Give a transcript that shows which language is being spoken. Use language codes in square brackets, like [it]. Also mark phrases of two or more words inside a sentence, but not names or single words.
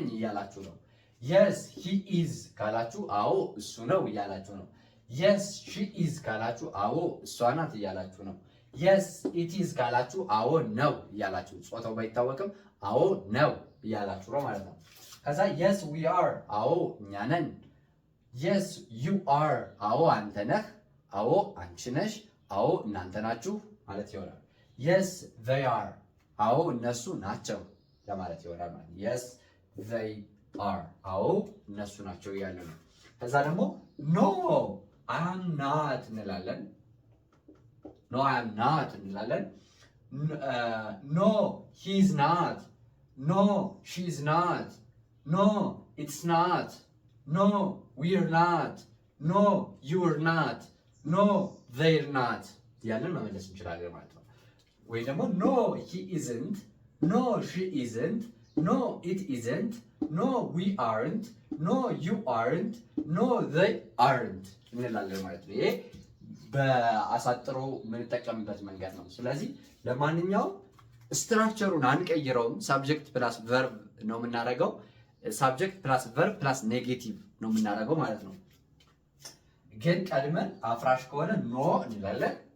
[am] እያላችሁ ነው። [en] yes he is [am] ካላችሁ አዎ እሱ ነው እያላችሁ ነው። [en] yes she is [am] ካላችሁ አዎ እሷ ናት እያላችሁ ነው። [en] yes it is [am] ካላችሁ አዎ ነው እያላችሁ፣ ጾታው ባይታወቅም አዎ ነው እያላችሁ ነው ማለት ነው። ከዛ [en] yes we are [am] አዎ እኛ ነን። [en] yes you are [am] አዎ አንተ ነህ፣ አዎ አንቺ ነሽ፣ አዎ እናንተ ናችሁ፣ ማለት ይሆናል። [en] yes they are [am] አዎ እነሱ ናቸው ለማለት ይሆናል ማለት ነው። [en] yes they are [am] አዎ እነሱ ናቸው እያለ ነው። ከዛ ደግሞ [en] no I am not [am] እንላለን። [en] no I am not እንላለን። no he is not no she is not no it's not no we're not no you're not no they're not [am] ያለን መመለስ እንችላለን ማለት ነው። ወይ ደግሞ [en] no he isn't no she isn't no it isn't no we aren't no you aren't no they aren't [am] እንላለን ማለት ነው። ይሄ በአሳጥሮ የምንጠቀምበት መንገድ ነው። ስለዚህ ለማንኛውም ስትራክቸሩን አንቀይረውም። [en] subject plus verb [am] ነው የምናደርገው። [en] subject plus verb plus negative [am] ነው የምናደርገው ማለት ነው። ግን ቀድመን አፍራሽ ከሆነ ኖ እንላለን።